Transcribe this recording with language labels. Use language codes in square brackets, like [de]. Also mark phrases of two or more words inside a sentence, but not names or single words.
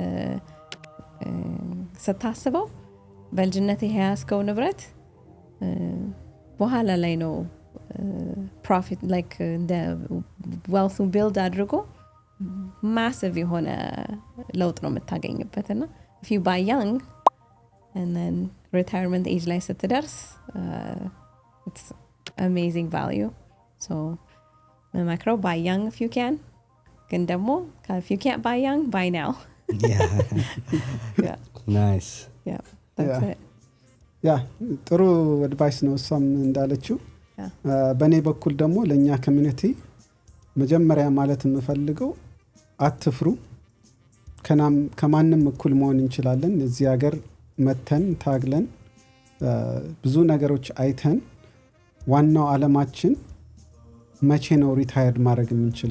[am] ስታስበው በልጅነት የያዝከው ንብረት በኋላ ላይ ነው [en] profit like [am] እንደ ዌልቱን ቢልድ አድርጎ ማሲቭ የሆነ ለውጥ ነው የምታገኝበትና [en] if you buy young and then retirement age [am] ላይ ስትደርስ [en] it's amazing value. so መመክረው buy young if you can, [am] ግን ደግሞ [en] if you can't buy young, buy now. yeah nice yeah that's it. [am] ያ ጥሩ አድቫይስ ነው እሷም እንዳለችው። በእኔ በኩል ደግሞ ለእኛ ኮሚኒቲ መጀመሪያ ማለት የምፈልገው አትፍሩ፣ ከማንም እኩል መሆን እንችላለን። እዚህ ሀገር መተን ታግለን ብዙ ነገሮች አይተን ዋናው ዓለማችን መቼ ነው ሪታየርድ ማድረግ የምንችለው?